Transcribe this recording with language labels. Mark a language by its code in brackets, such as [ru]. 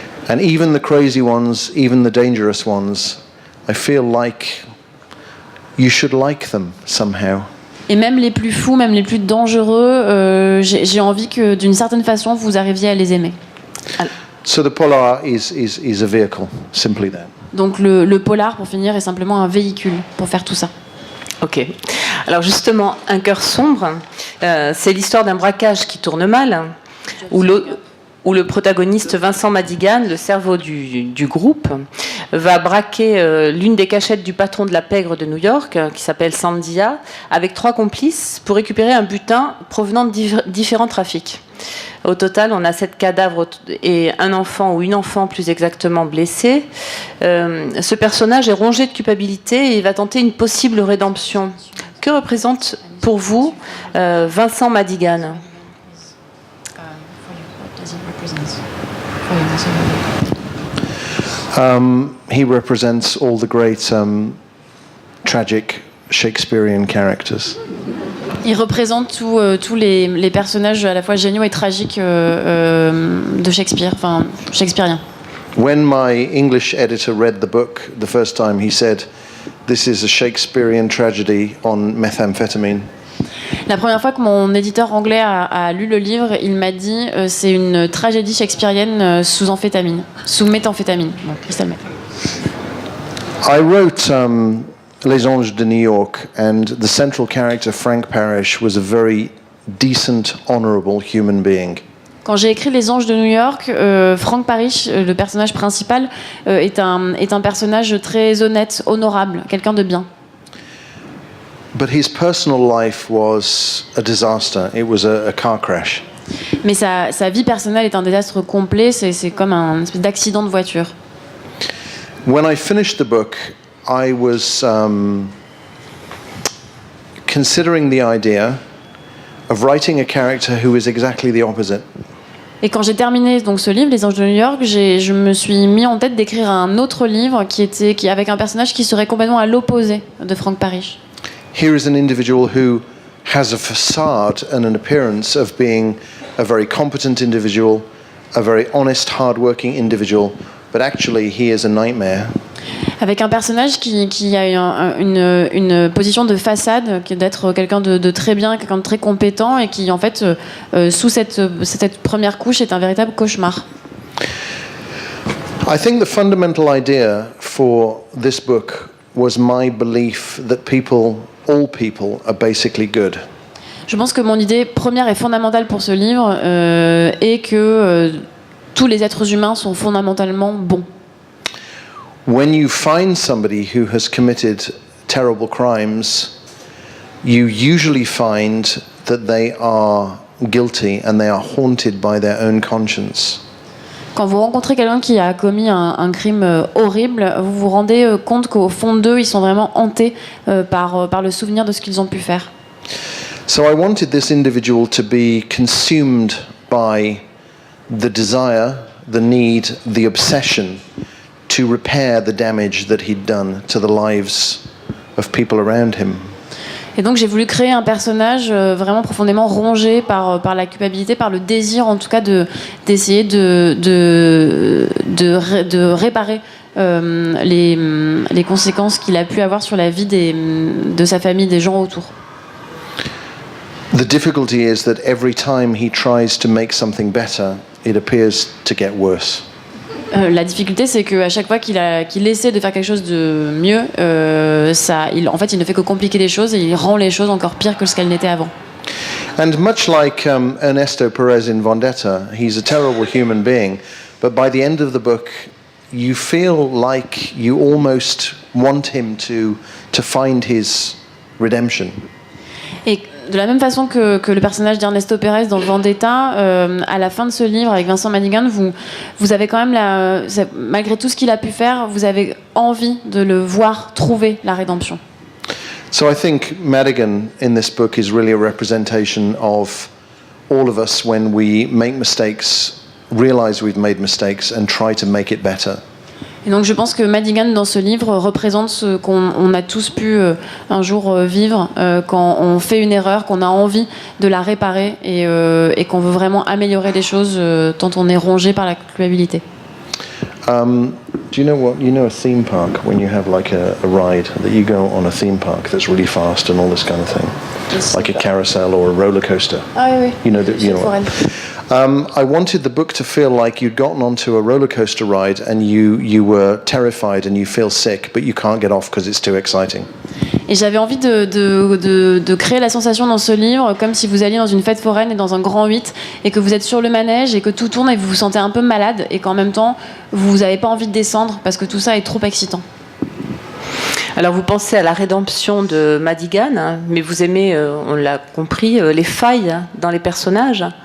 [en] And even the crazy ones, even the dangerous ones, I feel like you should like them somehow. [fr] Et même les plus fous, même les plus dangereux, j'ai envie que d'une certaine façon vous arriviez à les aimer. [en] So the polar is a vehicle, simply that. [fr] Donc le polar, pour finir, est simplement un véhicule pour faire tout ça. Ok. Alors justement, Un cœur sombre, c'est l'histoire d'un braquage qui tourne mal, où où le protagoniste Vincent Madigan, le cerveau du groupe, va braquer l'une des cachettes du patron de la pègre de New York, qui s'appelle Sandia, avec 3 complices pour récupérer un butin provenant de différents trafics. Au total, on a 7 cadavres et un enfant ou une enfant plus exactement blessée. Ce personnage est rongé de culpabilité et il va tenter une possible rédemption. Que représente pour vous Vincent Madigan ? [en] He represents all the great tragic Shakespearean characters. [fr] Il représente tous les personnages à la fois géniaux et tragiques de Shakespeare, enfin shakespeariens. [en] When my English editor read the book the first time, he said, "This is a Shakespearean tragedy on methamphetamine." [fr] La première fois que mon éditeur anglais a lu le livre, il m'a dit c'est une tragédie shakespearienne sous amphétamine, sous méthamphétamine. Bon, crystal meth. [en] I wrote Les Anges de New York, and the central character, Frank Parrish, was a very decent, honorable human being. [fr] Quand j'ai écrit Les Anges de New York, Frank Parrish, le personnage principal, est un personnage très honnête, honorable, quelqu'un de bien. [en] But his personal life was a disaster. It was a car crash. [fr] Mais sa vie personnelle est un désastre complet, c'est comme un espèce d'accident de voiture. [en] When I finished the book, I was considering the idea of writing a character who is exactly the opposite. [fr] Et quand j'ai terminé donc ce livre, Les Anges de New York, je me suis mis en tête d'écrire un autre livre qui avec un personnage qui serait complètement à l'opposé de Frank Parrish. [en] Here is an individual who has a facade and an appearance of being a very competent individual, a very honest, hard-working individual, but actually he is a nightmare. [fr] Avec un personnage qui a une position de façade, qui est d'être quelqu'un de très bien, quelqu'un de très compétent, et qui en fait, sous cette première couche, est un véritable cauchemar. [en] I think the fundamental idea for this book was my belief that all people are basically good. [fr] Je pense que mon idée première et fondamentale pour ce livre est que tous les êtres humains sont fondamentalement bons. [en] When you find somebody who has committed terrible crimes, you usually find that they are guilty and they are haunted by their own conscience. [fr] Quand vous rencontrez quelqu'un qui a commis un crime horrible, vous vous rendez compte qu'au fond d'eux, ils sont vraiment hantés par le souvenir de ce qu'ils ont pu faire. [en] So I wanted this individual to be consumed by the desire, the need, the obsession to repair the damage that he'd done to the lives of people around him. [fr] Et donc j'ai voulu créer un personnage vraiment profondément rongé par la culpabilité, par le désir en tout cas d'essayer de réparer les conséquences qu'il a pu avoir sur la vie de sa famille, des gens autour. [en] The difficulty is that every time he tries to make something better, it appears to get worse. [fr] La difficulté, c'est qu'à chaque fois qu'il essaie de faire quelque chose de mieux, en fait, il ne fait que compliquer les choses et il rend les choses encore pires que ce qu'elles n'étaient avant. [en] And much like Ernesto Perez in Vendetta, he's a terrible human being, but by the end of the book, you feel like you almost want him to find his redemption. [fr] Et de la même façon que le personnage d'Ernesto Pérez dans Vendetta, à la fin de ce livre avec Vincent Madigan, vous avez quand même malgré tout ce qu'il a pu faire, vous avez envie de le voir trouver la rédemption. [en] So I think Madigan in this book is really a representation of all of us when we make mistakes, realize we've made mistakes and try to make it better. [fr] Et donc je pense que Madigan dans ce livre représente ce qu'on a tous pu un jour vivre quand on fait une erreur, qu'on a envie de la réparer et qu'on veut vraiment améliorer les choses tant on est rongé par la culpabilité. [en] Do you know a theme park when you have like a ride that you go on a theme park that's really fast and all this kind of thing, like a carousel or a roller coaster? [fr] Ah oui. [en] You know I wanted the book to feel like you'd gotten onto a roller coaster ride and you were terrified and you feel sick, but you can't get off because it's too exciting. [fr] Et j'avais envie de créer la sensation dans ce livre comme si vous alliez dans une fête foraine et dans un grand 8 et que vous êtes sur le manège et que tout tourne et vous vous sentez un peu malade et qu'en même temps vous n'avez pas envie de descendre parce que tout ça est trop excitant. Alors vous pensez à la rédemption de Madigan, hein, mais vous aimez, on l'a compris, les failles dans les personnages.